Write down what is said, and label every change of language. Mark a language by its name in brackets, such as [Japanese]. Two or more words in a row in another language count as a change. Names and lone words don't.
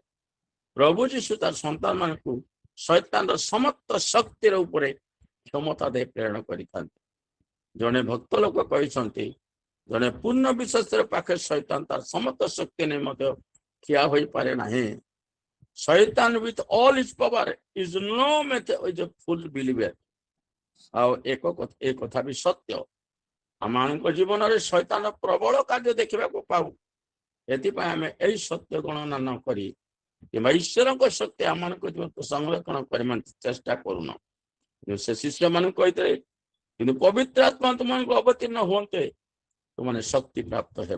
[Odia] ପ୍ରଭୁ ଯୀଶୁ ତାର ସନ୍ତାନ ମାନଙ୍କୁ ଶୈତାନର ସମସ୍ତ ଶକ୍ତିର ଉପରେ କ୍ଷମତା ଦେଇ ପ୍ରେରଣ କରିଥାନ୍ତି। ଜଣେ ଭକ୍ତ ଲୋକ କହିଛନ୍ତି, ଜଣେ ପୂର୍ଣ୍ଣ ବିଶ୍ୱାସର ପାଖରେ ଶୈତାନ ତାର ସମସ୍ତ ଶକ୍ତି ନେଇ ମଧ୍ୟ ଠିଆ ହୋଇପାରେ ନାହିଁ। [English] ଶୈତାନ with all his power is no method is a full believer। [Odia] ଆଉ ଏ କଥା ବି ସତ୍ୟ। ଆମମାନଙ୍କ ଜୀବନରେ ଶୈତାନ ପ୍ରବଳ କାର୍ଯ୍ୟ ଦେଖିବାକୁ ପାଉ। ଏଥିପାଇଁ ଆମେ ଏହି ସତ୍ୟ ଗଣନା ନ କରି କିମ୍ବା ଈଶ୍ୱରଙ୍କ ଶକ୍ତି ଆମମାନଙ୍କ ଜୀବନକୁ ସଂରକ୍ଷଣ କରିବା ଚେଷ୍ଟା କରୁନ। ସେ ଶିଷ୍ୟମାନଙ୍କୁ କହିଥିଲେ, କିନ୍ତୁ ପବିତ୍ର ଆତ୍ମା ତୁମମାନଙ୍କୁ ଅବତୀର୍ଣ୍ଣ ହୁଅନ୍ତେ ତୁମମାନେ ଶକ୍ତି ପ୍ରାପ୍ତ ହେବ।